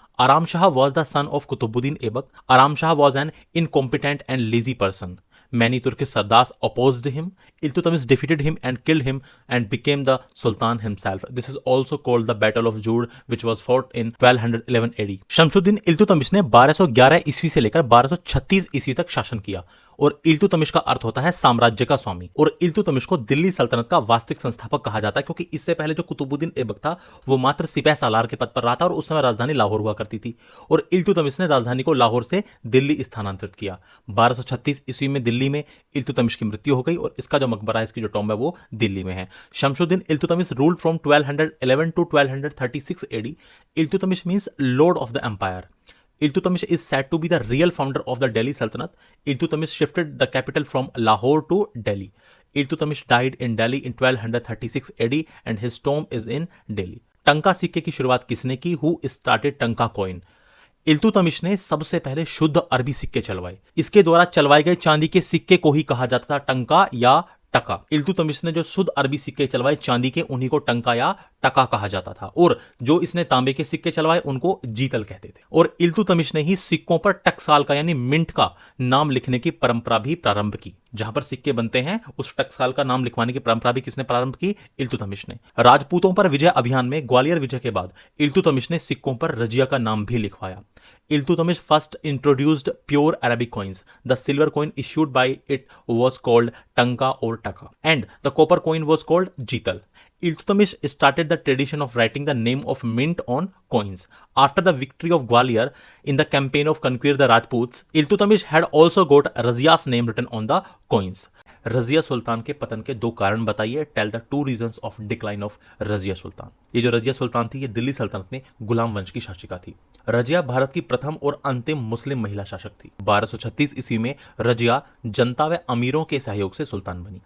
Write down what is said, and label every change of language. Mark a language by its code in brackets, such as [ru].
[en] Aram Shah was the son of Qutbuddin Aibak. Aram Shah was an incompetent and lazy person. Many Turkish Sardars opposed him. Iltutmish defeated him and killed him and became the Sultan himself. This is also called the Battle of Joud, which was fought in 1211 AD. [hi] Shamsuddin Iltutmish ने 1211 ईस्वी से लेकर 1236 ईस्वी तक शासन किया और इल्तुतमिश का अर्थ होता है साम्राज्य का स्वामी। और इल्तुतमिश को दिल्ली सल्तनत का वास्तविक संस्थापक कहा जाता है क्योंकि इससे पहले जो कुतुबुद्दीन ऐबक था वो मात्र सिपह सालार के पद पर रहा था और उस समय राजधानी लाहौर हुआ करती थी और इल्तुतमिश ने राजधानी को लाहौर से दिल्ली स्थानांतरित किया। 1236 ईस्वी में दिल्ली में इल्तुतमिश की मृत्यु हो गई और इसका जो मकबरा है, इसकी जो टॉम्ब है वो दिल्ली में है। [en] Shamsuddin Iltutmish ruled from 1211 to 1236 AD. Iltutmish means lord of the empire. Iltutmish is said to be the real founder of the Delhi Sultanate. Iltutmish shifted the capital from Lahore to Delhi. Iltutmish died in Delhi in 1236 AD and his tomb is in Delhi. [hi] टंका सिक्के की शुरुआत किसने की? [en] Who started tanka coin? [hi] Iltutmish ने सबसे पहले शुद्ध अरबी सिक्के चलवाए। इसके द्वारा चलवाए गए चांदी के सिक्के को ही कहा जाता था टंका या टका। इल्तुतमिश ने जो शुद्ध अरबी सिक्के चलवाए चांदी के, उन्हीं को टंका या टका कहा जाता था और जो इसने तांबे के सिक्के चलवाए उनको जीतल कहते थे। और इल्तुतमिश ने ही सिक्कों पर टकसाल का यानी मिंट का नाम लिखने की परंपरा भी प्रारंभ की। जहां पर सिक्के बनते हैं उस टकसाल का नाम लिखवाने की परंपरा भी किसने प्रारंभ की? इल्तुतमिश ने। राजपूतों पर विजय अभियान में ग्वालियर विजय के बाद इल्तुतमिश ने सिक्कों पर रजिया का नाम भी लिखवाया। [en] Iltutmish first introduced pure Arabic coins. The silver coin issued by it was called Tanka or Taka, and the copper coin was called Jital. Iltutmish started the tradition of writing the name of mint on coins. After the victory of Gwalior in the campaign of conquer the Rajputs, Iltutmish had also got Razia's name written on the coins. [hi] Razia Sultan के पतन के दो कारण बताइए। [en] Tell the two reasons of decline of Razia Sultan. [hi] ये जो रजिया सुल्तान थी ये दिल्ली सल्तनत में गुलाम वंश की शासिका थी। रजिया भारत की प्रथम और अंतिम मुस्लिम महिला शासक थी। 1236 ईस्वी में रजिया जनता व अमीरों के सहयोग से सुल्तान बनी।